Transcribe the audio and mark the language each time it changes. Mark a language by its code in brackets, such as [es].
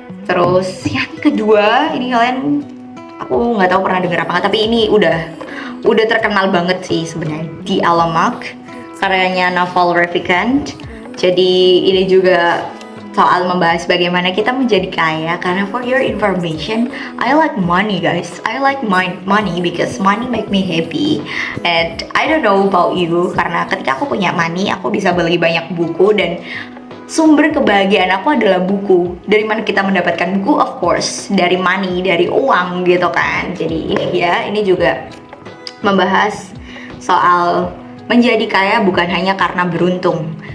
[id] Terus yang kedua, ini kalian, aku nggak tahu pernah dengar apa nggak, tapi ini udah terkenal banget sih sebenarnya. The Almanac, karyanya Naval Ravikant. Jadi ini juga soal membahas bagaimana kita menjadi kaya. Karena [en] for your information, I like money guys. I like money because money make me happy. And I don't know about you, [id] karena ketika aku punya money, aku bisa beli banyak buku, dan sumber kebahagiaan aku adalah buku. Dari mana kita mendapatkan buku? [en] Of course, [id] dari money, dari uang gitu kan. Jadi ini juga membahas soal menjadi kaya bukan hanya karena beruntung.